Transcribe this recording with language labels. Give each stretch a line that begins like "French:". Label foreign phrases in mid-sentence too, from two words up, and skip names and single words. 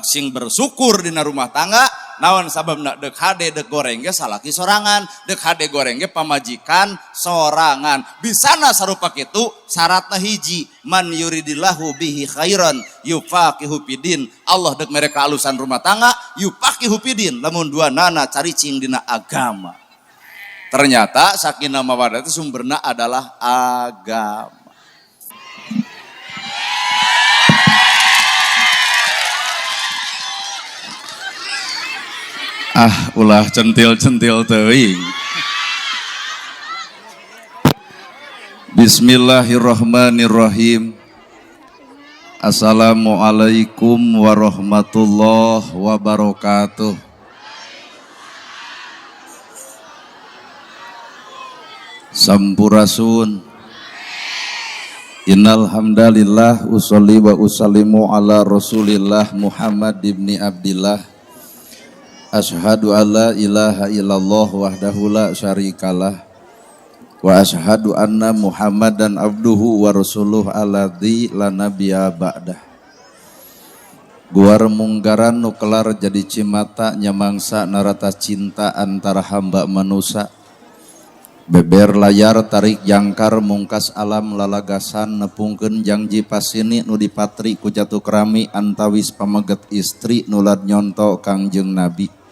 Sundanese: sing bersyukur dina rumah tangga naon sababna deuk hade deuk goreng ge salaki sorangan deuk hade goreng ge pamajikan sorangan bisana sarupa kitu syaratna hiji
Arabic: من يرد الله به خيرا يفقهه في الدين
Sundanese: Allah deuk mere kaalusan rumah tangga
Arabic: يفقهه في الدين
Sundanese: lamun duanana caricing dina agama ternyata sakinah mawaddah itu sumberna adalah agama. Ulah centil-centil teuing.
Arabic: بسم الله الرحمن الرحيم. السلام عليكم ورحمة الله وبركاته.
Sundanese: Sampurasun.
Arabic: إن الحمد لله أصلي وأسلم على رسول الله محمد بن عبد الله. أشهد أن لا إله إلا الله وحده لا شريك له وأشهد أن محمدا عبده ورسوله الذي لا نبي بعده.
Sundanese: Guar munggaran nu kelar jadi cimata nyamangsa narata cinta antara hamba manusia. Beber layar tarik jangkar mungkas alam lalagasan nepungkeun janji pasini nu dipatri ku jatuh kerami antawis pameget istri nulad nyonto Kangjeng Nabi.